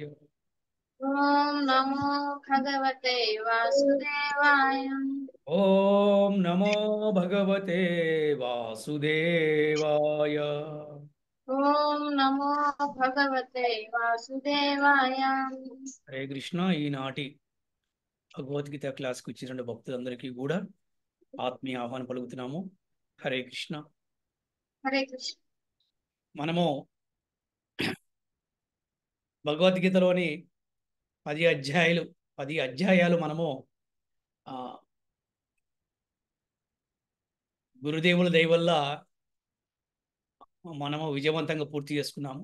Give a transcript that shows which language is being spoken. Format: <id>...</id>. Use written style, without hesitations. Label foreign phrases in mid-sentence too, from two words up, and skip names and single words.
<sa>ఓం నమో భగవతే వాసుదేవాయ. ఓం నమో భగవతే వాసుదేవాయ. ఓం నమో భగవతే వాసుదేవాయ. హరే కృష్ణ.</sa> <te>ఈనాటి భగవద్గీత క్లాస్కి వచ్చిన భక్తులందరికీ కూడా ఆత్మీయ ఆహ్వానం పలుకుతున్నాము.</te> <sa>హరే కృష్ణ. హరే కృష్ణ.</sa> <te>మనము భగవద్గీతలోని 10 అధ్యాయాలు మనము గురుదేవుల దయ వల్ల మనము విజయవంతంగా పూర్తి చేసుకున్నాము.</te>